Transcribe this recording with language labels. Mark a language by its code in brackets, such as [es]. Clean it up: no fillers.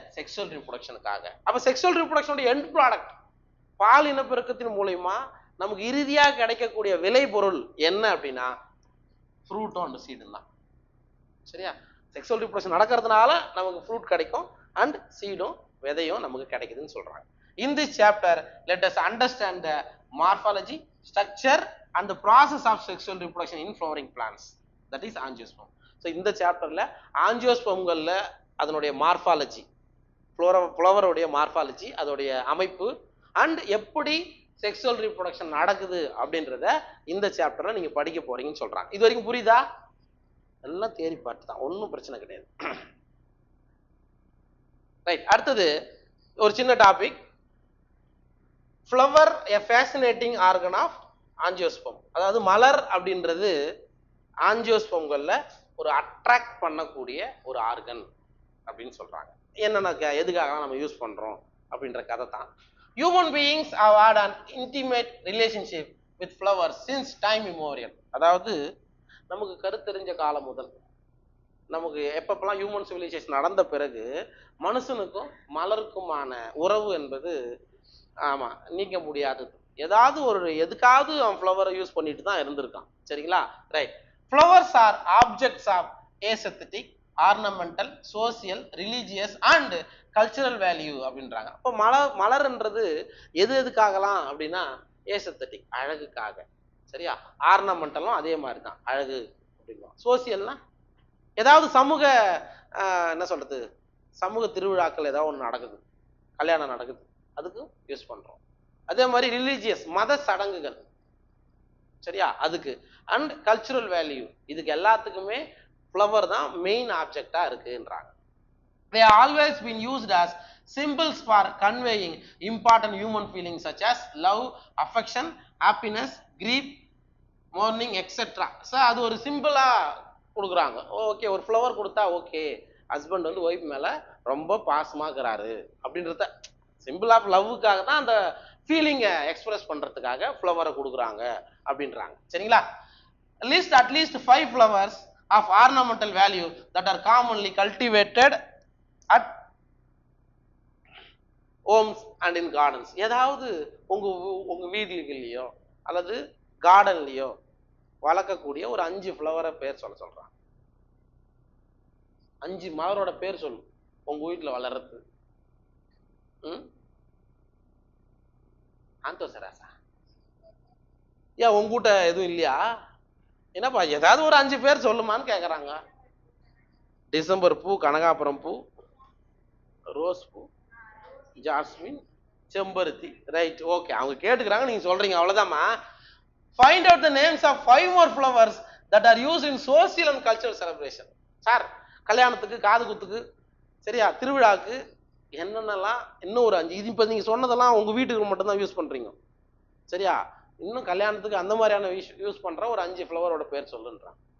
[ta] Sexual ரீப்ரொடக்ஷனுக்காக. அப்ப sexual ரீப்ரொடக்ஷனோட end product பால் இனப்பெருக்கத்தின் மூலமா நமக்கு இறுதியாக கிடைக்கக்கூடிய விளை பொருள் என்ன அப்படின்னா ஃப்ரூட்டும் அண்ட் சீடும் தான். சரியா? செக்ஷுவல் ரீப்ரொடக்ஷன் நடக்கிறதுனால நமக்கு ஃப்ரூட் கிடைக்கும் அண்ட் சீடும் விதையும் நமக்கு கிடைக்குதுன்னு சொல்றாங்க. [en] In this chapter, let us understand the morphology, structure and the process of sexual reproduction in flowering plants, that is angiosperm. [ta] So இந்த சாப்டர்ல ஆஞ்சியோஸ்பெர்ம்கள்ல அதனுடைய மார்பாலஜி, ஃப்ளவர் உடைய மார்பாலஜி, அதோடைய அமைப்பு அண்ட் எப்படி செக்ஷுவல் ரீப்ரொடக்ஷன் நடக்குது அப்படின்றத இந்த சாப்டர்ல நீங்க படிக்க போறீங்கன்னு சொல்றாங்க. இது வரைக்கும் புரியுதா? எல்லாம் தியரி பார்ட் தான், ஒன்றும் பிரச்சனை கிடையாது. ரைட், அடுத்தது ஒரு சின்ன topic. [en] Flower a fascinating organ of angiosperm. [ta] அதாவது மலர் அப்படின்றது ஆஞ்சியோஸ்பெர்ம்கள்ல ஒரு அட்ராக்ட் பண்ணக்கூடிய ஒரு ஆர்கன் அப்படின்னு சொல்றாங்க. என்னன்னா எதுக்காக நம்ம யூஸ் பண்றோம் அப்படின்ற கதை தான். [en] Human beings have had an intimate relationship with flowers since time immemorial. [ta] அதாவது நமக்கு கருத்தெரிஞ்ச காலம் முதல், நமக்கு எப்பப்பெல்லாம் ஹியூமன் சிவிலைசேஷன் நடந்த பிறகு மனுஷனுக்கும் மலருக்குமான உறவு என்பது ஆமா நீக்க முடியாதது. ஏதாவது ஒரு எதுக்காவது அவன் ஃப்ளவரை யூஸ் பண்ணிட்டு தான் இருந்திருக்கான். சரிங்களா? Right. [en] flowers are objects of aesthetic, ornamental, social, religious and cultural value [ta] அப்படின்றாங்க. அப்போ மலர்ன்றது எதுக்காகலாம் அப்படின்னா ஏசெத்தட்டிக், அழகுக்காக. சரியா? ஆர்னமெண்டலும் அதே மாதிரி தான், அழகு அப்படின்னா. சோசியல்னா ஏதாவது சமூக என்ன சொல்றது, சமூக திருவிழாக்கள் ஏதாவது ஒன்று நடக்குது, கல்யாணம் நடக்குது, அதுக்கு யூஸ் பண்றோம். அதே மாதிரி ரிலீஜியஸ், மத சடங்குகள். சரியா? அதுக்கு அண்ட் கல்ச்சுரல் வேல்யூ, இதுக்கு எல்லாத்துக்குமே ஃப்ளவர் தான் மெயின் ஆப்ஜெக்டா இருக்குன்றாங்க. [en] They have always been used as symbols for conveying important human feelings such as love, affection, happiness, grief, mourning, etc. [ta] So அது ஒரு சிம்பிளா கொடுக்குறாங்க. ஓகே, ஒரு ஃப்ளவர் கொடுத்தா ஓகே, ஹஸ்பண்ட் வந்து ஒய்ஃப் மேல ரொம்ப பாசமா இருக்கிறாரு அப்படின்றத சிம்பிள் ஆஃப் லவ்வுக்காக தான் அந்த ஃபீலிங்கை எக்ஸ்பிரஸ் பண்றதுக்காக ஃப்ளவரை கொடுக்குறாங்க அப்படின்றாங்க. சரிங்களா? [en] At least 5 flowers of ornamental value that are commonly cultivated at homes and in gardens. [ta] ஏதாவது உங்க வீதிகள்லயோ அல்லது கார்டன்லயோ வளர்க்கக்கூடிய ஒரு 5 ஃப்ளவரை பேர் சொல்றாங்க. 5 மலரோட பேர் சொல்லு உங்க வீட்டுல வளர்றது. ஆந்தோசராசா ஏன் உங்ககிட்ட எதுவும் இல்லையா? என்னப்பா ஏதாவது ஒரு 5 பேர் சொல்லுமான்னு கேக்குறாங்க. டிசம்பர் பூ, கனகாபுரம் பூ, ரோஸ் பூ, ஜாஸ்மின், செம்பருத்தி. ரைட், ஓகே, அவங்க கேட்டுக்கிறாங்க, நீங்க சொல்றீங்க, அவ்வளவுதாம்மா. [en] Find out the names of 5 more flowers that are used in social and cultural celebration. [ta] Sir, கல்யாணத்துக்கு, காது குத்துக்கு, சரியா, திருவிழாக்கு என்னென்னலாம், இன்னும் ஒரு 5. இது இப்போ நீங்க சொன்னதெல்லாம் உங்க வீட்டுக்கு மட்டும் தான் யூஸ் பண்றீங்க. சரியா? இன்னும் கல்யாணத்துக்கு அந்த மாதிரியான யூஸ் பண்ற ஒரு 5 ஃப்ளவரோட பேர் சொல்லுன்றான்.